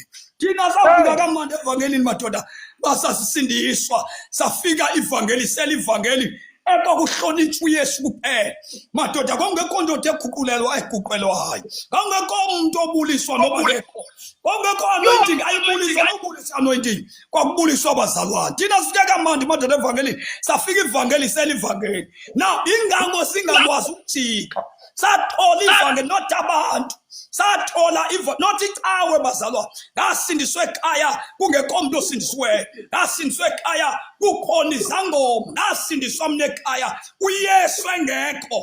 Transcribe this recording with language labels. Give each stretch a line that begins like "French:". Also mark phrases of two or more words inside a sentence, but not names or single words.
Zulu: Thina safika kamandi evangelini madoda, basasisindiswa, safika ivangeli, selivangeli ekwakuhlonitshwa uYesu kuphela. Madoda, kwakungekho ndoda eguqulelwayo, kwakungekho umuntu obuliswa noba ngekho, kwakungekho anointing ayibulisa nobulisa anointing, kwakubuliswa abazalwane. Thina sifike kamandi madoda evangelini, safika ivangeli selivangeli. Now ingako singakwazi ukujika, sathola ivangeli not abantu, sathola not icawe bazalwane. Ngasindiswe ekhaya kungekho umuntu osindisiweyo, ngasindiswe ekhaya kukhona izangoma, ngasindiswa mina ekhaya uYesu engekho.